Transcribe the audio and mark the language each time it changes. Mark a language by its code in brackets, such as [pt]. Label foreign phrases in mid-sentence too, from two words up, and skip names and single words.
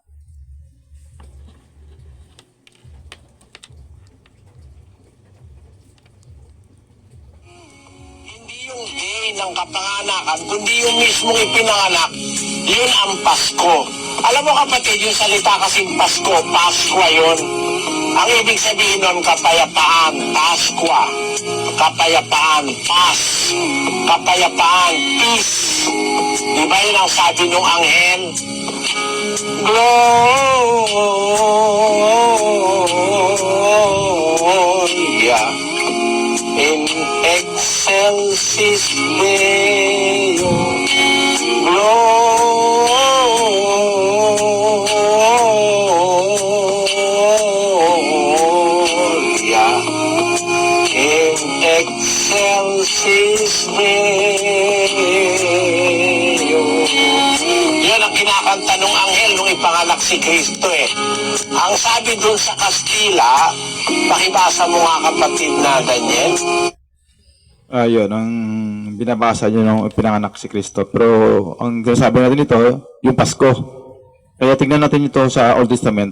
[tl] Hindi yung day ng kapanganakan, kundi yung mismong ipinanganak, yun ang Pasko. Alam mo kapatid, yung salita kasing Pasko, Paskwa yun. Ang ibig sabihin nun, kapayapaan, Paskwa. Kapayapaan, kapayapaan, peace. Di ba yun ang sabi nung anghel? [la] Gloria in excelsis Deo. Gloria in excelsis Deo. [tl] Yan ang kinakanta ng anghel nung ipanganak si Kristo eh. Ang sabi dun sa Kastila, pakibasa mo nga kapatid na Daniel. Ayun, ang binabasa niyo nung pinanganak si Kristo. Pero ang sabi natin ito, yung Pasko. Kaya tingnan natin ito sa [en] Old Testament.